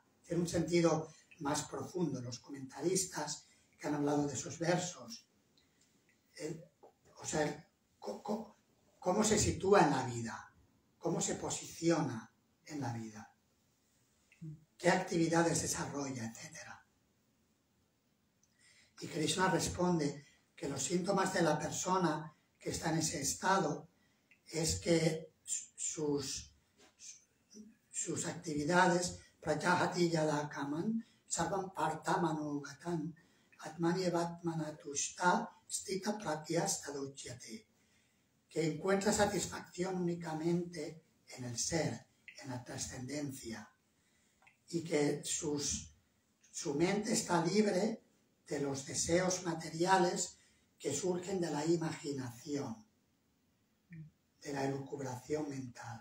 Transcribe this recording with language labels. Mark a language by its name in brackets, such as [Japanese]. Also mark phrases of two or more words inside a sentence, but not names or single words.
[Spanish] Tiene un sentido más profundo. Los comentaristas que han hablado de esos versos, cómo se sitúa en la vida, cómo se posiciona en la vida, qué actividades desarrolla, etc. Y Krishna responde que los síntomas de la persona que está en ese estado es que sus [Sanskrit] actividades प्रजहाति यदा कामान् सर्वान् पार्थ मनोगतान् आत्मन्येवात्मना तुष्टः स्थितप्रज्ञस्तदोच्यते, [Spanish] que encuentra satisfacción únicamente en el ser, en la trascendencia, y que su mente está libre de los deseos materiales que surgen de la imaginación, de la elucubración mental.